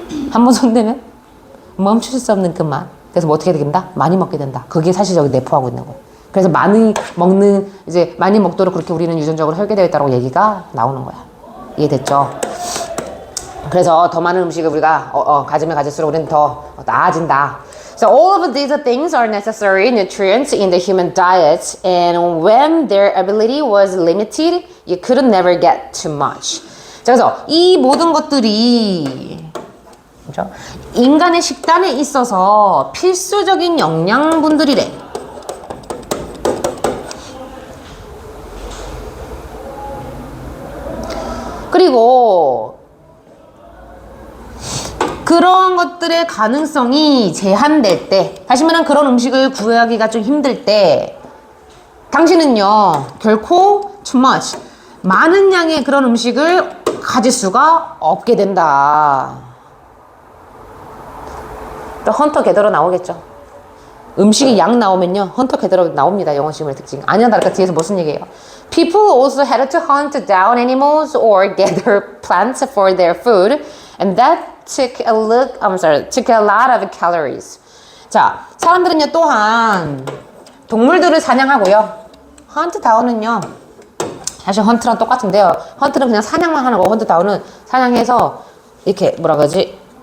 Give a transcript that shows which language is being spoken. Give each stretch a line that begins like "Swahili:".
Korean: 한번 손대면 멈출 수 없는 그 맛. 그래서 뭐 어떻게 된다? 많이 먹게 된다. 그게 사실 여기 내포하고 있는 거야. 그래서 많이 먹도록 그렇게 우리는 유전적으로 설계되어 있다고 얘기가 나오는 거야. 이해됐죠? 그래서 더 많은 음식을 우리가 가지면 가질수록 우리는 더 나아진다.
English: So all of these things are necessary nutrients in the human diet, and when their ability was limited, you could never get too much.
Korean: 자, 그래서 이 모든 것들이 그렇죠? 인간의 식단에 있어서 필수적인 영양분들이래. 그리고 그런 것들의 가능성이 제한될 때, 다시 말하면 그런 음식을 구하기가 좀 힘들 때, 당신은요, 결코 too much, 많은 양의 그런 음식을 가질 수가 없게 된다. 또 헌터 게더러 나오겠죠. 음식이 양 나오면요, 헌터 게더러 나옵니다. 영어 시험의 특징. 아니야, 다를까 뒤에서 무슨 얘기예요?
English: People also had to hunt down animals or gather plants for their food, and that took a lot of calories.
Korean: 자, 사람들은요, 또한 동물들을 사냥하고요. 헌트 다운은요, 사실 헌트랑 똑같은데요. 헌트는 그냥 사냥만 하는 거고, 헌트 다운은 사냥해서 이렇게 뭐라 그러지?